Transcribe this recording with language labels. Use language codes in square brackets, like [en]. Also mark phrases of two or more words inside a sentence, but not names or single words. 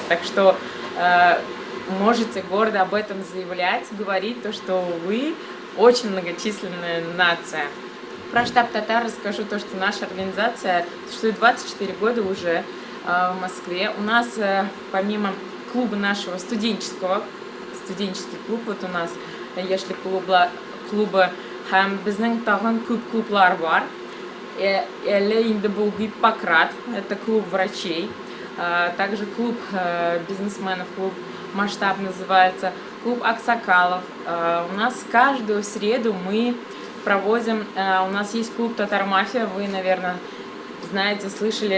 [ru] Так что можете гордо об этом заявлять, говорить то, что вы очень многочисленная нация. Про штаб Татар расскажу то, что наша организация существует 24 года уже в Москве. У нас помимо клуба нашего студенческий клуб, вот у нас если клуба [tt] һәм безнең тагын күп клублар бар. Әле инде бу Гиппократ, [ru] это клуб врачей. Также клуб бизнесменов, клуб Масштаб называется, клуб Аксакалов. У нас каждую среду мы проводим, у нас есть клуб Татар Мафия, вы, наверное, знаете, слышали.